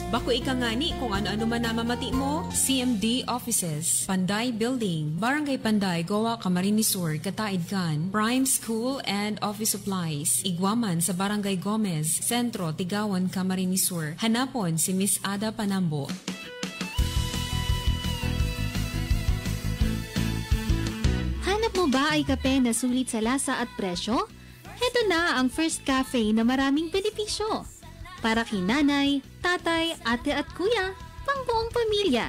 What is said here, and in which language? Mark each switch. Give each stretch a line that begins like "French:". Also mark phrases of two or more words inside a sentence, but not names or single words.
Bikol: Bako ikangani kung ano-ano man namamati mo. CMD Offices, Panday Building, Barangay Panday, Goa, Camarines Sur, Kataidkan, Prime School and Office Supplies, Iguaman sa Barangay Gomez, Sentro, Tigawan, Camarines Sur. Hanapon si Miss Ada Panambo.
Filipino: Hanap mo ba ay kape na sulit sa lasa at presyo? Heto na ang First Cafe na maraming benepisyo. Para kay nanay, tatay, ate at kuya, pang buong pamilya.